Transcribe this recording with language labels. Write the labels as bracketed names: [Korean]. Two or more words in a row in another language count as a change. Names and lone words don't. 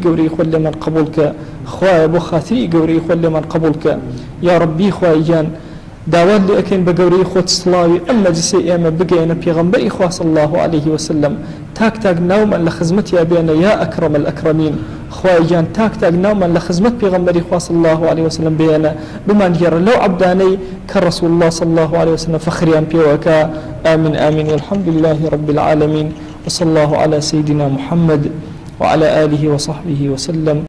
[Central Kurdish] گەورەی خۆت لەمان قبولکە خوایە بۆ خاطری گەورەی خۆت لەمان قبولکە [Arabic] یا ڕەبی [Central Kurdish] خوای گیان داوات لێ ئەکەین بە گەورەی خۆت سڵاوی ئەم مەجلیسەی ئێمە بگەینە پێغەمبەری خوا [Arabic] صلی الله عليه وسلم [Central Kurdish] تاک ناومان لە خزمەتیا بێنە [Arabic] یا ئەکرەم الئەکرەمین [Central Kurdish] خوای گیان تاک ناومان لە خزمەت پێغەمبەری خوا [Arabic] صلی الله عليه وسلم [Central Kurdish] بێنە بمان گێڕە لەو عەبدانەی کە [Arabic] رسول الله صلی الله عليه وسلم [Central Kurdish] فخریان پێوەکە [Arabic] آمین آمین والحمد لله رب العالمين وصلى الله على سيدنا محمد وعلى آله وصحبه وسلم